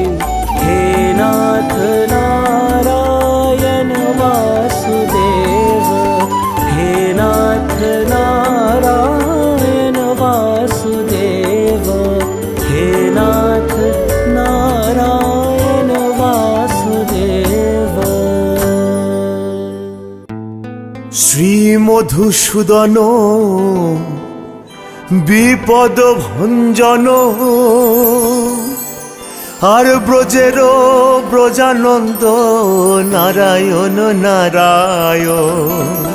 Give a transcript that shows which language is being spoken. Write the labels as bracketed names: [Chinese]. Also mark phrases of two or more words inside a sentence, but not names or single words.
[Sanskrit] हे नाथ नारायण वासुदेव। हे नाथ नारायण वासुदेव। हे नाथ नारायण वासुदेव। [Bangla] শ্রী মধুসূদন বিপদ ভঞ্জন, আর ব্রজের ব্রজানন্দ নারায়ণ নারায়ণ।